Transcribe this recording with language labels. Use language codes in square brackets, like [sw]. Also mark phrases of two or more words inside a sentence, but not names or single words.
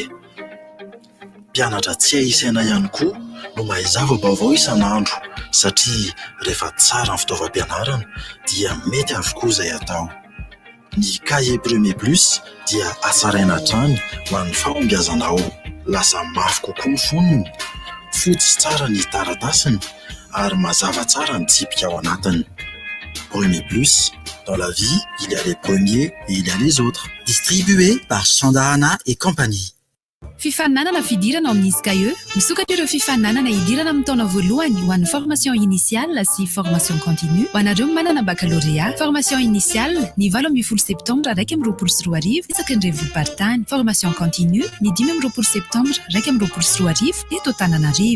[mg] Mpianatra tsy ahisaina ihany koa no mahazava vaovao isan'andro satria rehefa tsara ny fitaovam-pianarana dia mety avokoa izay atao. Ny [fr] cahier premier plus [mg] dia asaraina hatrany ho an'ny fahombiazana ao. Lasa mafy kokoa ny fonony, fotsy tsara ny taratasiny ary mazava tsara ny tsipika ao anatiny. [fr] Premier plus, dans la vie, il y a les premiers et il y a les autres. Distribué par Sandahana et compagnie. [mg] Fifaninanana fidirana amin'izy cahier, misokatra ireo fifaninanana idirana amin'ny taona voalohany ho an'ny [fr] formation initiale [mg] sy [fr] formation continue [mg] ho anareo manana baccalauréat. [fr] Formation initiale [mg] ny 8 septembre 2024 isaky ny revolim-paritany. [fr] Formation continue [mg] ny 5 septembre 2024 eto Antananarivo.